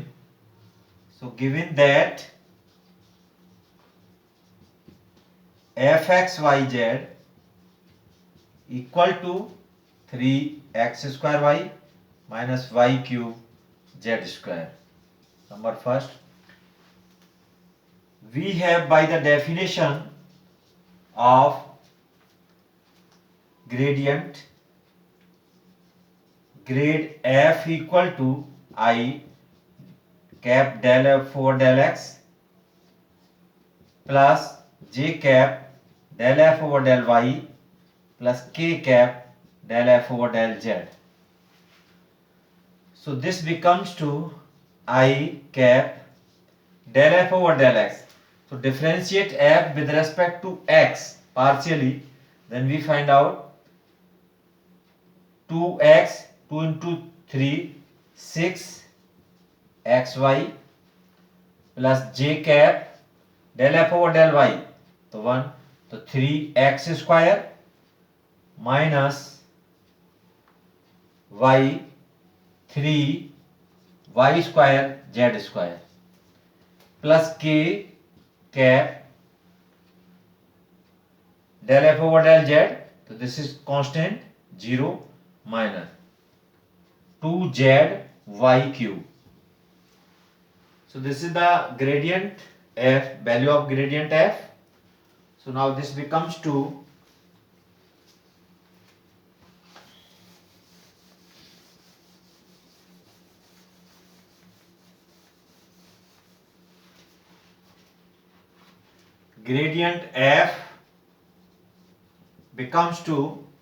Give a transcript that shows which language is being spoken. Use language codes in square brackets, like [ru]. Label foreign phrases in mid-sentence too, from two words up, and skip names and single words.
[en] So given that fxyz equal to 3x square y minus y cube z square. Number first, we have by the definition of gradient, grade f equal to I cap del f over del x plus j cap del f over del y plus k cap del f over del z. So this becomes to I cap del f over del x. So differentiate f with respect to x partially, then we find out 2x, 2 into 3, 6 xy plus j cap del f over del y, तो 1, तो 3x square minus y 3 y square z square plus k cap del f over del z, so this is constant 0 minus 2z y cube. So this is the gradient f, value of gradient f. So now this becomes to gradient f becomes to